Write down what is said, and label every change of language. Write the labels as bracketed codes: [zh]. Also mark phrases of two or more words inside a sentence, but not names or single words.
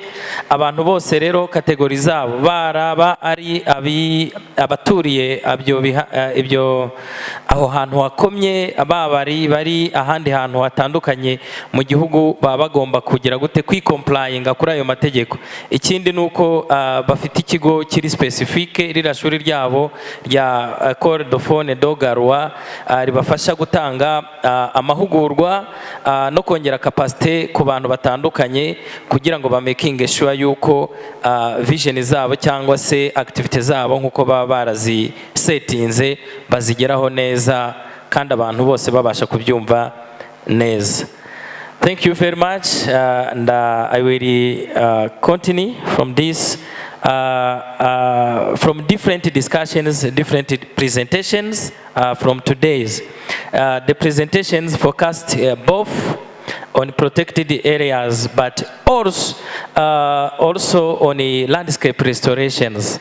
[rw] Abantu bose rero kategori zabo baraba ari abaturiye ibyo aho hantu hakomye, bari ahandi hantu hatandukanye mu gihugu, baba bagomba kugira gute kwikomplyinga kuri ayo mategeko. Ikindi nuko bafite ikigo kiri specifique, rira shuri ryabo rya École de faune de Garoua ribafasha gutanga amahugurwa no kongera capacité ku bantu batandukanye kugira ngo bamaking sure yuko vision zabo cyangwa se activity zabo nkuko baba barazi setinze bazigeraho neza kandi abantu bose babasha kubyumva neza. [en] Thank you very much, and I will continue from this. From different discussions, different presentations from today's. The presentations focused both on protected areas, but also on the landscape restorations.